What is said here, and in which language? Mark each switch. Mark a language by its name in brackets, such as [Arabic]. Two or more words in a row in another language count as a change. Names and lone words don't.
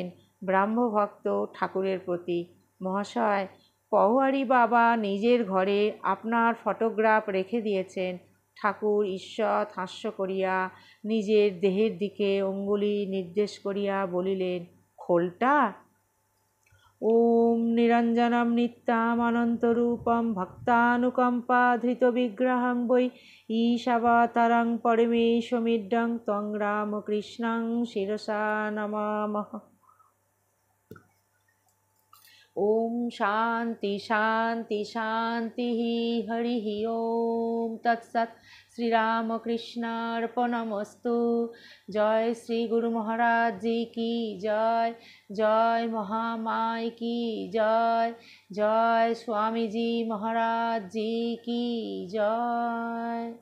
[Bangla] ব্রাহ্মভক্ত ঠাকুরের প্রতি, মহাশয়, পওহারী বাবা নিজের ঘরে আপনার ফটোগ্রাফ রেখে দিয়েছেন। ঠাকুর ঈশ্বর হাস্য করিয়া নিজের দেহের দিকে অঙ্গুলি নির্দেশ করিয়া বলিলেন, খোলটা? [Sanskrit] ওম নিরঞ্জনম নিত্যাম অনন্তরূপম ভক্তানুকম্পাধৃত বিগ্রহং বৈ ঈশাবতারং পরমেশমিড্ডং ত্বং রামকৃষ্ণং শিরসা নমামঃ। ওম শান্তি শান্তি শান্তি। হরি ওম তৎসৎ। শ্রীরামকৃষ্ণার্পণমস্তু। [Hindi] जय श्री गुरु महाराज जी की जय। जय महामाय की जय। जय स्वामीजी महाराज जी की जय।